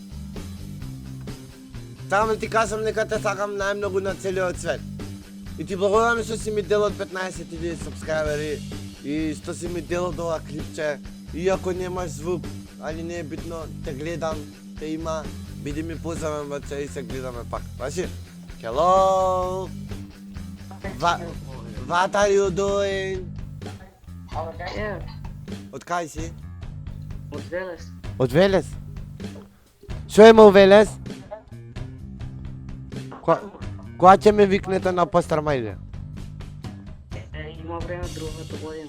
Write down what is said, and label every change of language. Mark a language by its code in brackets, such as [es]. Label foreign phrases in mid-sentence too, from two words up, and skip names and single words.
[mk] Сакам да ти кажам дека те сакам најмногу на целиот свет. И ти благодарам што си ми дел од 15.000 сабскрајбери и што си ми дел од ова клипче. Иако немаш звук, али не е битно, те гледам, те има. Биди ми позамен, братче, и се гледаме пак. [en] Баши? Hello! What are you doing? [mk] Од кај си? Од Велес. Од Велес? Шо има у Велес? Кога ќе ме викнете на Пастармајле? Има време другата година.